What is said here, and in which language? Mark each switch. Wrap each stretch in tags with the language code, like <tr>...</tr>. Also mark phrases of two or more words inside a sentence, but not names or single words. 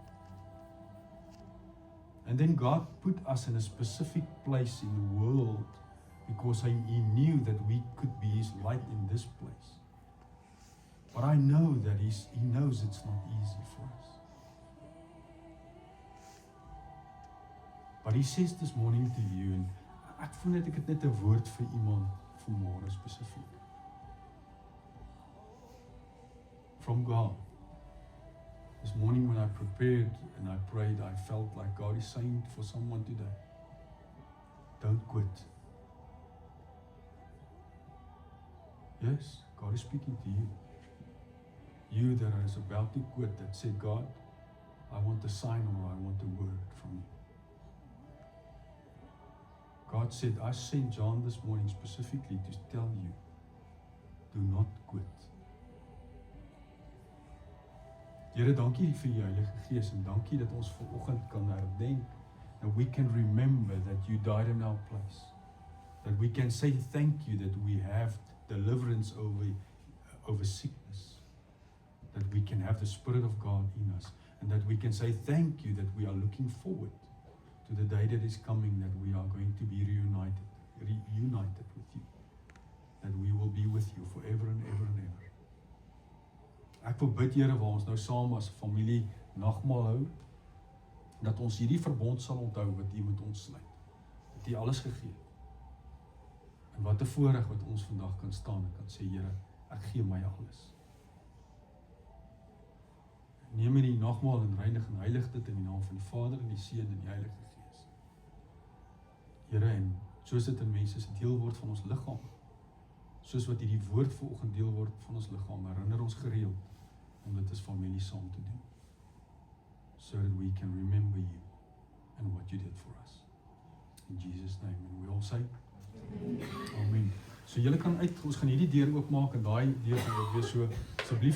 <en>And then God put us in a specific place in the world because He knew that we could be His light in this place. But I know that He knows it's not easy for us. But He says this morning to you,</en> <af>en ek voel net ek het net 'n woord vir iemand vanmôre spesifiek.</af> <en>From God. This morning when I prepared and I prayed, I felt like God is saying for someone today, don't quit. Yes, God is speaking to you. You that is about to quit, that say, God, I want a sign or I want a word from you. God said, I sent John this morning specifically to tell you, do not quit.</en> <af>Here, dankie vir die Heilige Gees en dankie dat ons vanoggend kan herdenk,</af> <en>that we can remember that you died in our place. That we can say thank you that we have deliverance over sickness. That we can have the Spirit of God in us. And that we can say thank you that we are looking forward to the day that is coming, that we are going to be reunited with you. That we will be with you forever and ever and ever.</en> <af>Ek wil bid, Here, waar ons nou saam as familie nagmaal hou, dat ons hierdie verbond sal onthou wat U met ons sluit. Dat U alles gegee het. En wat 'n voorreg wat ons vandag kan staan en kan sê, Here, ek gee my alles. Neem die nagmaal en reinig en heilig dit in die naam van die Vader en die Seun en die Heilige Gees. Here, en soos dit in mense se deel word van ons liggaam, soos wat hierdie woord vanoggend deel word van ons liggaam, herinner ons gereeld om dit as familie saam te doen.</af> <en>So that we can remember you and what you did for us. In Jesus' name, and we all say, Amen.</en> <af>So julle kan uit, ons gaan hierdie deur oopmaak en daai deur gaan weer so, asseblief</af>